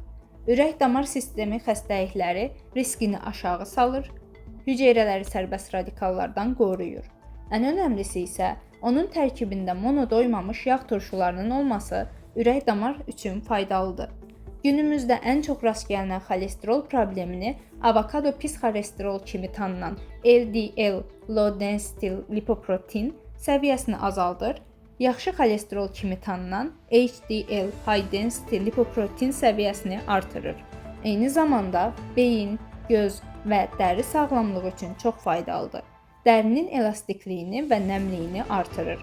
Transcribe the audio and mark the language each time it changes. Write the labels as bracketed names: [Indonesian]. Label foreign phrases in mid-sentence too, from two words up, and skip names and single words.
[Azerbaijani] Ürək-damar sistemi xəstəlikləri riskini aşağı salır, hüceyrələri sərbəst radikallardan qoruyur. Ən önəmlisi isə onun tərkibində monodoymamış yağ turşularının olması ürək-damar üçün faydalıdır. Günümüzdə ən çox rast gəlinən xolesterol problemini avokado pis xolesterol kimi tanınan LDL, [English] low density lipoprotein [Azerbaijani] səviyyəsini azaldır, yaxşı xolesterol kimi tanınan HDL, [English] high density lipoprotein [Azerbaijani] səviyyəsini artırır. Eyni zamanda beyin, göz və dəri sağlamlığı üçün çox faydalıdır. Dərinin elastikliyini və nəmliyini artırır.